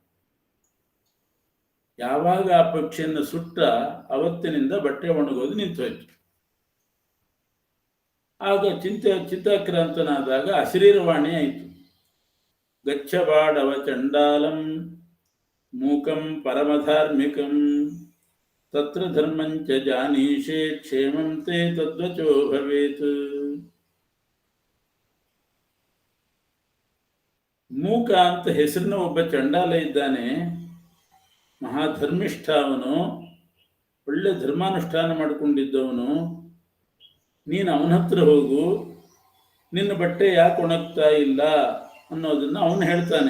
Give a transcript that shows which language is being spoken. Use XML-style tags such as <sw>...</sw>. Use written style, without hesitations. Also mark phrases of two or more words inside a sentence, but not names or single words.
<kn>ಯಾವಾಗ ಆ ಪಕ್ಷಿಯನ್ನು ಸುಟ್ಟ ಅವತ್ತಿನಿಂದ ಬಟ್ಟೆ ಒಣಗೋದು ನಿಂತೋಯ್ತು. ಆಗ ಚಿಂತಾಕ್ರಾಂತನಾದಾಗ ಅಶರೀರವಾಣಿ ಆಯಿತು.</kn> <sa>ಗಚ್ಚಬಾಡವ ಚಂಡಾಲಂ ಮೂಕಂ ಪರಮಧಾರ್ಮಿಕಂ ತತ್ರ ಧರ್ಮಂಚ ಜಾನೀಷೆ ಕ್ಷೇಮಂ ತೇ ತದ್ವಚೋ ಭವೇತ್.</sa> <kn>ಮೂಕ ಅಂತ ಹೆಸರಿನ ಒಬ್ಬ ಚಂಡಾಲ ಇದ್ದಾನೆ, ಮಹಾಧರ್ಮಿಷ್ಠ. ಅವನು ಒಳ್ಳೆ ಧರ್ಮಾನುಷ್ಠಾನ ಮಾಡಿಕೊಂಡಿದ್ದವನು. ನೀನು ಅವನ ಹತ್ರ ಹೋಗು, ನಿನ್ನ ಬಟ್ಟೆ ಯಾಕೆ ಒಣಗ್ತಾ ಇಲ್ಲ ಅನ್ನೋದನ್ನ ಅವನು ಹೇಳ್ತಾನೆ.</kn>